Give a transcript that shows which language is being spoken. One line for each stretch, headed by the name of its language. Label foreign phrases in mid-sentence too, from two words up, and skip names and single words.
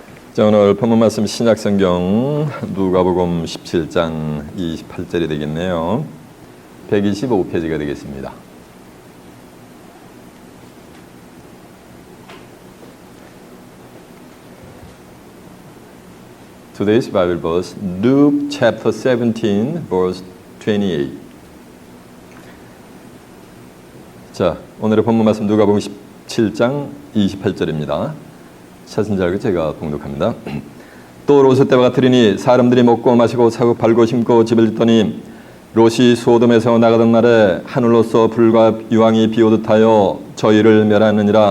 Korean: 자, 오늘 본문 말씀 신약성경 누가복음 17장 28절이 되겠네요. 125페이지가 되겠습니다.
English: Today's Bible verse, Luke chapter 17, verse 28.
Korean: 자, 오늘의 본문 말씀 누가복음 17장 28절입니다. 찾은 줄 알고 제가 봉독합니다. 또 롯의 때와 같으리니 사람들이 먹고 마시고 사고 팔고 심고 집을 짓더니 롯이 소돔에서 나가던 날에 하늘로서 불과 유황이 비오듯 하여 저희를 멸하느니라.